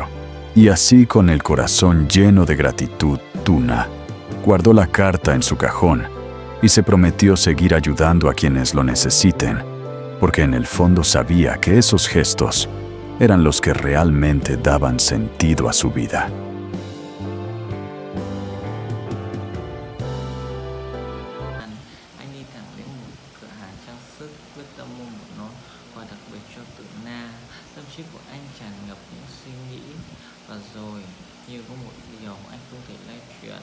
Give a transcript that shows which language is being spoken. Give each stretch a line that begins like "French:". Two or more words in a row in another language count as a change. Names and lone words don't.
Spanish: Y así, con el corazón lleno de gratitud, Tu Na guardó la carta en su cajón y se prometió seguir ayudando a quienes lo necesiten, porque en el fondo sabía que esos gestos eran los que realmente daban sentido a su vida.
Vietnamese: Anh đi thẳng đến một cửa hàng trang sức, quyết tâm mua một món quà đặc biệt cho Tử Na. Tâm trí của anh tràn ngập những suy nghĩ, và rồi như có một điều anh không thể lay chuyển.